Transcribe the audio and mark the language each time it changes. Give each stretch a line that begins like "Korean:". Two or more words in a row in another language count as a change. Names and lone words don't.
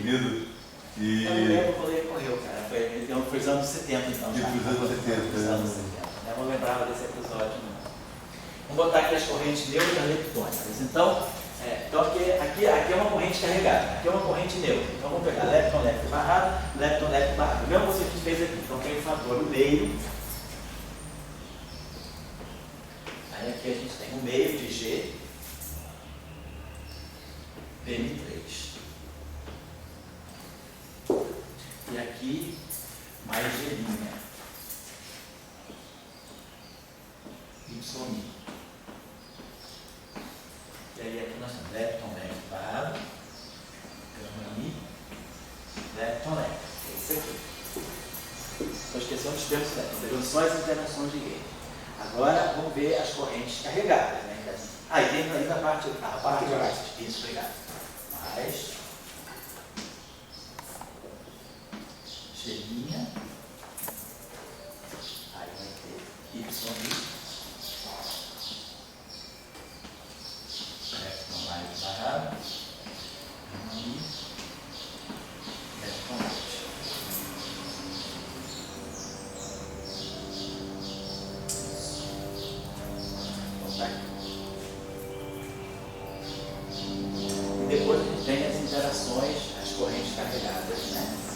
Portuguese: Lido. E. Eu não lembro quando ele morreu, cara. Foi nos anos 70, então. Já. Foi nos anos 70. Foi nos anos 70. Eu não lembrava desse episódio, não. Vamos botar aqui as correntes neutras leptônicas. Então aqui é uma corrente carregada, aqui é uma corrente neutra. Então vamos pegar lepton, lepton barrado, lepton, lepton barrado. O mesmo que você fez aqui. Então tem o fator o meio. Aí aqui a gente tem o meio de G, PM3. E aqui mais G'. Y'. E aí aqui nós temos lepton, lepton barrado, gama-I, lepton, lepton. É isso aqui. Estou esquecendo dos termos lepton, pegando só as interações de gauge. Agora vamos ver as correntes carregadas, né? E tem ainda a parte de baixo. Isso, obrigado. Mais G', aí vai ter Y'. Lepton mais barrado, gama-I, lepton mais. E depois a gente tem as interações, as correntes carregadas, né?